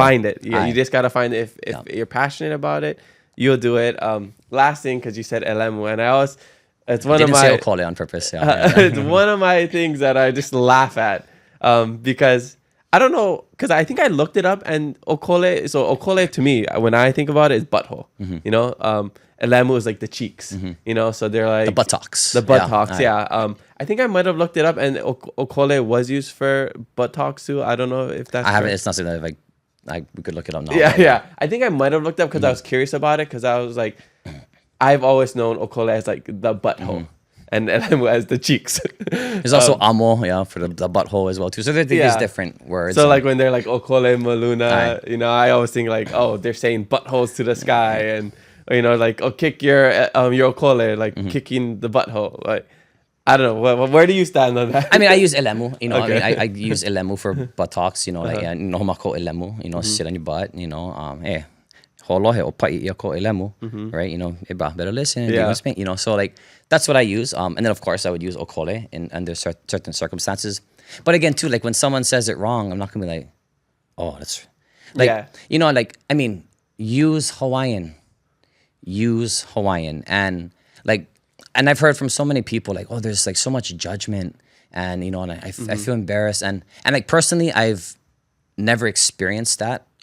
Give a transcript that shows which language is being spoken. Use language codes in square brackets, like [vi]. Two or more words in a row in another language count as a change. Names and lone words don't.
[en] Find it. You just gotta find it. If you're passionate about it, you'll do it. Last thing, because you said elemu, and it's one of my. Didn't say ʻōkole on purpose. It's one of my things that I just laugh at, because I don't know, because I think I looked it up, and ʻōkole. So ʻōkole to me, when I think about it, is butthole. Elemu is like the cheeks. So they're like the buttocks. The buttocks. I think I might have looked it up, and ʻōkole was used for buttocks too. I don't know if that's. I haven't. It's not something that we could look it up now. Yeah. I think I might have looked up because I was curious about it, because I was like, I've always known ʻōkole as like the butthole, and elemu as the cheeks. There's also amo, for the butthole as well too. So there's different words. So like when they're like [haw] ʻōkole maluna, [en] I always think like, oh, they're saying buttholes to the sky, and like, oh, kick your ʻōkole, like kicking the butthole. Like, I don't know. Where do you stand on that? I mean, I use elemu. I use elemu for buttocks. Like [haw] nohomako elemu. [en] Sit on your butt. Hey. [haw] Holohe o pai ia ko elemu, [en] right? Better listen. So like that's what I use. And then of course I would use ʻōkole under certain circumstances. But again too, like when someone says it wrong, I'm not gonna be like, oh, that's like use Hawaiian, and I've heard from so many people like, oh, there's like so much judgment, and and I feel embarrassed, and like personally I've never experienced that.